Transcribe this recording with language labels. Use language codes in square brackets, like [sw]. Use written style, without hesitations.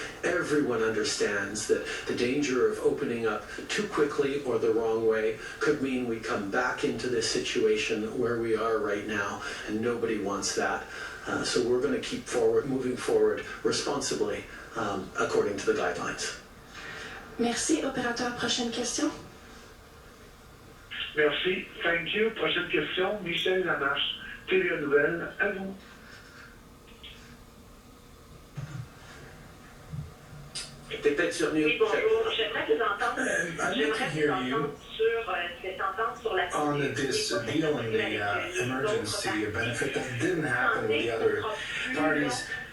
[en] Everyone understands that the danger of opening up too quickly or the wrong way could mean we come back into this situation where we are right now, and nobody wants that. So we're going to keep moving forward responsibly according to the guidelines. [fr] Merci. Opérateur, prochaine question. Merci. [en] Thank you. [fr] Prochaine question, Michel Lamarche, TVA Nouvelle, à vous. Peut-être sur mute. Oui, bonjour. J'aimerais vous entendre. [en] I'd like to hear you [fr] sur cette entente sur la [en] on this deal in the emergency benefit that didn't happen with the other parties.